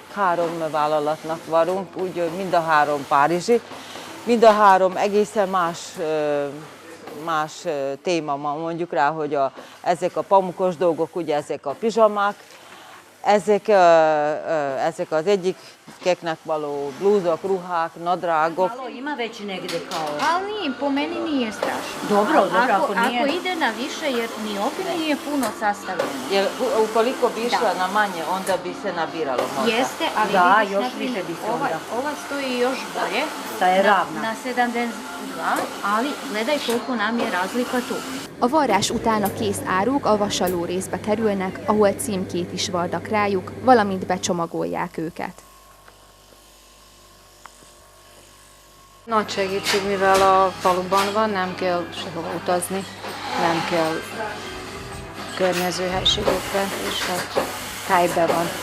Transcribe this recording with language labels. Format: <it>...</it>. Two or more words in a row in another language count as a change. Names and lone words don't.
<hu>3 vállalatnak vagyunk, úgy mind a 3 párizsi, mind a 3 egészen más téma, mondjuk rá, hogy ezek a pamukos dolgok, ugye ezek a pizsamák, ezek az egyikeknek való blúzok, ruhák, nadrágok.</hu> <bs>Malo ima već negde kao... Ali nije, po meni nije strašno. Dobro, ako nije... Ako ide na više, jer ni ovdje nije puno sastavljeno. Jer ukoliko bi išla na manje, onda bi se nabiralo možda. Jeste, ali Da, vidiš, još naprimjer, više bi se onda. ova stoji još bolje. Da je ravna. Na 72, ali gledaj koliko nam je razlika tu.</bs> <hu>A varrás után a kész áruk a vasaló részbe kerülnek, ahol címkét is varnak rájuk, valamint becsomagolják őket. Nagy segítség, mivel a faluban van, nem kell sehova utazni, nem kell környező helységekbe, és hát helyben van.</hu>